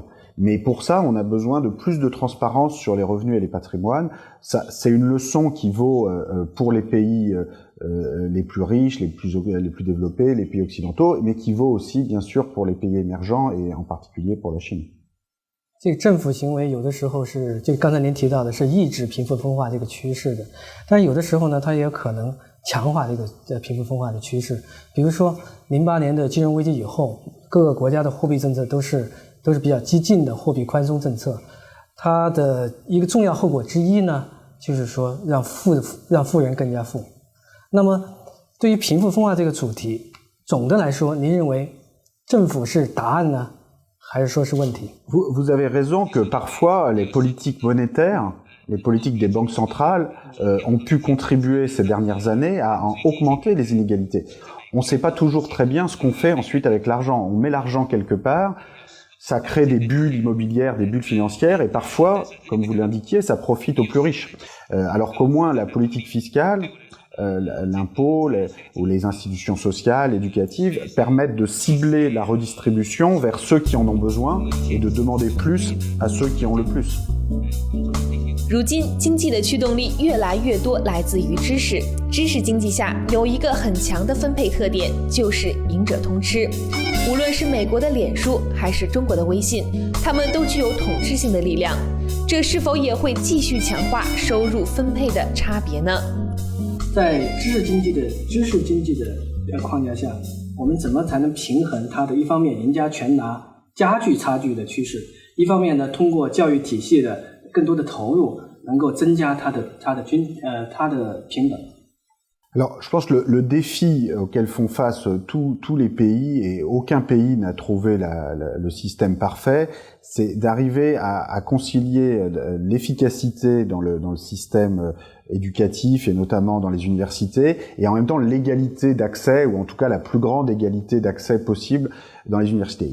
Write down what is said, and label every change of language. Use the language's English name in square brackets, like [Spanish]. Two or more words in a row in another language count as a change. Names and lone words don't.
[French] Mais pour ça, on a besoin de plus de transparence sur les revenus et les patrimoines. Ça, c'est une leçon qui vaut pour les pays les plus riches, les plus développés, les pays occidentaux, mais qui vaut aussi, bien sûr, pour les pays émergents et en particulier pour la Chine. [Chinese] 这个政府行为有的时候是，就刚才您提到的是抑制贫富分化这个趋势的，但是有的时候呢，它也有可能强化这个贫富分化的趋势。比如说08年的金融危机以后，各个国家的货币政策都是比较激进的货币宽松政策，它的一个重要后果之一呢，就是说让富人更加富。那么对于贫富分化这个主题，总的来说，您认为政府是答案呢，还是说是问题？ [French] Vous avez raison que parfois les politiques monétaires, les politiques des banques centrales ont pu contribuer ces dernières années à augmenter les inégalités. On ne sait pas toujours très bien ce qu'on fait ensuite avec l'argent. On met l'argent quelque part, ça crée des bulles immobilières, des bulles financières, et parfois, comme vous l'indiquiez, ça profite aux plus riches. Alors qu'au moins la politique fiscale, l'impôt ou les institutions sociales, éducatives, permettent de cibler la redistribution vers ceux qui en ont besoin et de demander plus à ceux qui ont le plus. [Chinese] 如今，经济的驱动力越来越多来自于知识。知识经济下有一个很强的分配特点，就是赢者通吃。无论是美国的脸书，还是中国的微信，它们都具有统治性的力量。这是否也会继续强化收入分配的差别呢？在知识经济的框架下，我们怎么才能平衡它的一方面赢家全拿加剧差距的趋势，一方面呢通过教育体系的更多的投入能够增加它的平等。 [French] Alors, je pense que le défi auquel font face tous les pays, et aucun pays n'a trouvé le système parfait, c'est d'arriver à concilier l'efficacité dans le système éducatif et notamment dans les universités, et en même temps l'égalité d'accès, ou en tout cas la plus grande égalité d'accès possible dans les universités.